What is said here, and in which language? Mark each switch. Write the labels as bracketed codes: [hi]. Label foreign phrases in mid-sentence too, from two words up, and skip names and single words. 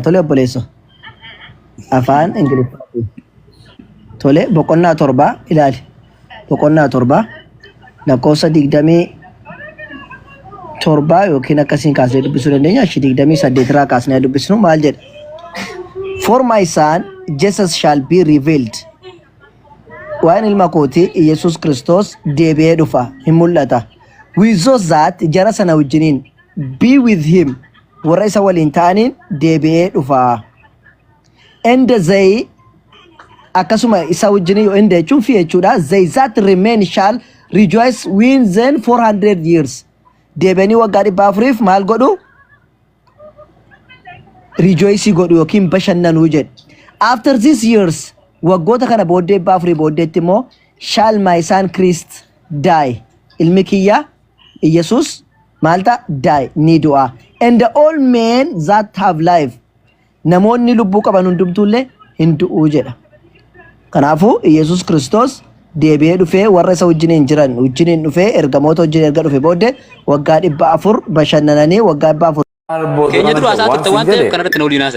[om] Tole obboleesso afaan Ingiliffaatiin tole boqonnaa 7 ilaali. Boqonnaa 7 lakkoofsa 27 yookiin akkasiin kaasnee dubbisuu dandeenya. 28 irraa kaasnee dubbisnu maal jedha? [en] For my son Jesus shall be revealed. [om] Waan ilma kooti Yesuus Kiristoos deebi'ee dhufa hin mul'ata. [en] With those that [om] jara sana wajjiniin [en] be with him [om] warra isa waliin ta'aniin deebi'ee dhufa. [en] And they [om] akkasuma isa wajjiniin yoo inde jechuun fi jechuudha. [en] They that remain shall rejoice within 400 years. [om] Deebi'anii waggaa 400 maal godhu? Rejoice godhu yookiin bashannanuu jedhe. [en] After these years [om] waggoota kana booddee 400 booddeetti immoo [en] shall my son Christ die. [om] Ilmi kiyya Yesus malta die ni du'a. [en] And all men that have life [om] namoonni lubbuu qaban hundumtuullee hin du'uu jedha. Kanaafuu Yesus Kiristoos deebi'ee dhufee warra isa wajjiniin jiran wajjiniin dhufee ergamoota wajjin erga dhufe booddee waggaa 400 bashannananii waggaa 400 Keenya dura asaa turte waan ta'eef kanarratti na waliin haasa'e.